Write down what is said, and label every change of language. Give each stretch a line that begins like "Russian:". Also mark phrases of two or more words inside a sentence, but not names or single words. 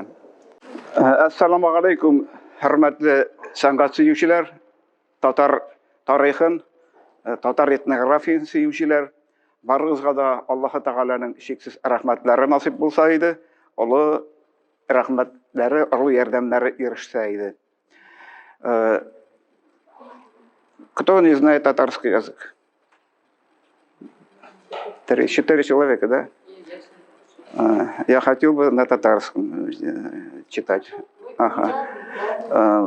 Tatar: Ассаламу алейкум, хөрмәтле сәнгать сөючеләр, татар тарихын, татар этнографиясын сөючеләр, барыгызга да Аллаһ Тәгаләнең шексез рәхмәтләре насыйп булса иде, олы рәхмәтләре, олы ярдәмнәре ирешсә иде.
Russian: Кто не знает татарский язык? 3-4 человека, да? Я хотел бы на татарском читать. Ага.